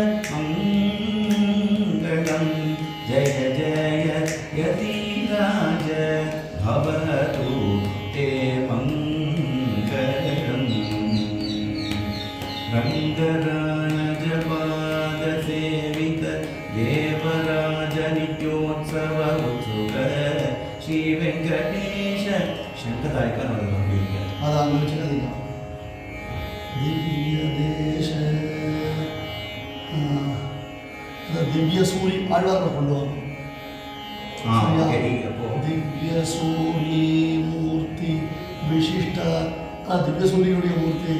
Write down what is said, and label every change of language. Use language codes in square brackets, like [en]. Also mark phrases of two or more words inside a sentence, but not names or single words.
[sa] मङ्गलम् जय जय यतिराज भवतु ते मङ्गलम् रङ्गराजपादसेवित देवराज नित्योत्सव उत्सुक श्री वेङ्कटेश [kn] ಶಂಕದಾಯಕ ಅನ್ನೋದು ಒಂದು ಹೀಗೆ [ta] ಅದು ಅங்கே வச்சுக்காதீங்க. திவ்ய தேச திவ்ய சூரி ஆழ்வார்கள் கொண்டு வரும். திவ்ய சூரி மூர்த்தி விசிஷ்ட திவ்ய சூரியுடைய மூர்த்தி.